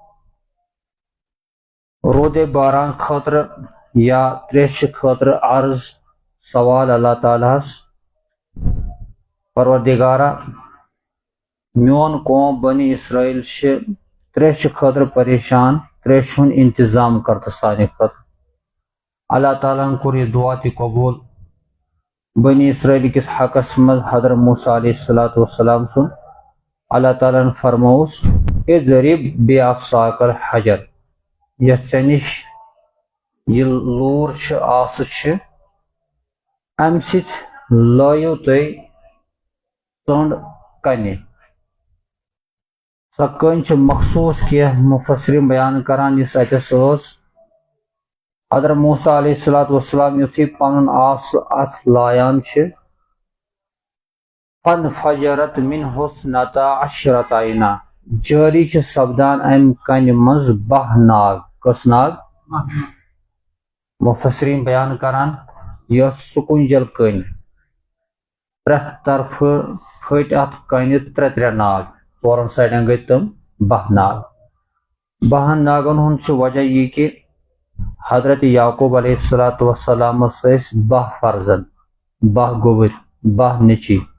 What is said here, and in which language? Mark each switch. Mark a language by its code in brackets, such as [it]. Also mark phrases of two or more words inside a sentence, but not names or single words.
[ks] رودے باران خٲطرٕ یا تریشہِ خٲطرٕ عرض سوال اللہ تعالیٰ ہس پروردگارا میون قوم بنی اسرائیل چھِ تریشہِ خٲطرٕ پریشان تریشہِ ہُنٛد انتظام کر تہٕ سانہِ خٲطرٕ اللہ تعالیٰ ہن کوٚر یہِ دعا تہِ قبوٗل بنی اسرائیل کِس حقس منٛز حضرت موسیٰ [ar] علیہ السلام [ks] سُنٛد اللہ تعالیٰ ہن فرمووُس [ar] اضرب بعصاك الحجر [ks] یۄس ژےٚ نِش یہِ لوٗر چھِ آسہٕ چھِ امہِ سۭتۍ لٲیِو تُہۍ ژٔنٛڈ کنہِ سۄ کٔنۍ چھِ مخصوٗص کینٛہہ مُفسریٖن بیان کران یُس اتٮ۪س ٲس حضرت موسیٰ [ar] علیہ السلام [ks] یُتھُے پنُن آسہٕ اتھ لایان چھِ [ar] فَانفَجَرَتْ مِنْهُ 12 عَيْنًا [ks] جٲری چھِ سپدان امہِ کنہِ منٛز 12 ناگ کٔژ ناگ مُفسریٖن بیان کران یۄس سُکوٗنجل کٔنۍ پرٛٮ۪تھ طرفہٕ پھٔٹۍ اتھ کنہِ 3 ناگ 4 سایڈن گٔے تِم 12 ناگ 12 ناگن ہُنٛد چھُ وجہ یہِ کہِ حضرت یعقوٗب علیہ السلامس ٲسۍ 12 فرزند 12 گوٚبٕرۍ 12 نیٚچی